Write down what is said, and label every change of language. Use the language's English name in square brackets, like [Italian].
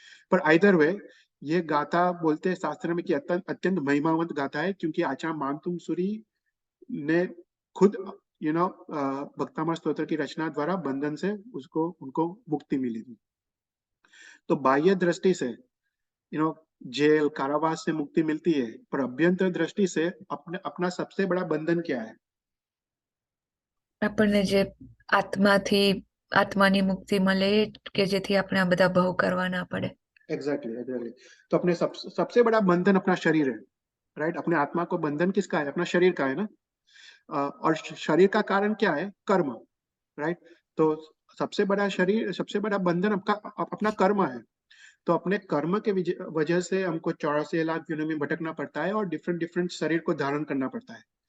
[Hindi] पर either way, ये गाथा बोलते हैं शास्त्र में कि अत्यंत अत्यंत महिमावंत गाथा है, क्योंकि आचार्य मानतुंग सूरी ने खुद भक्तामृत स्तोत्र की रचना द्वारा बंधन से उसको उनको मुक्ति मिली थी। तो बाह्य दृष्टि से जेल कारावास से मुक्ति मिलती है, पर अभ्यंतर दृष्टि से अपना सबसे बड़ा बंधन क्या है? [Gujarati] આપણને જે આત્માથી આત્માની મુક્તિ મળે કે જેથી આપણે આ બધા ભવ કરવા ના પડે. [Hindi] एग्जैक्टली तो अपने सबसे बड़ा बंधन अपना शरीर है, राइट? अपने आत्मा को बंधन किसका है? अपना शरीर का है ना। और शरीर का कारण क्या है? कर्म, राइट? तो सबसे बड़ा बंधन अपना कर्म है। तो अपने कर्म के वजह से हमको 84 लाख योनि में भटकना पड़ता है और डिफरेंट डिफरेंट शरीर को धारण करना पड़ता है।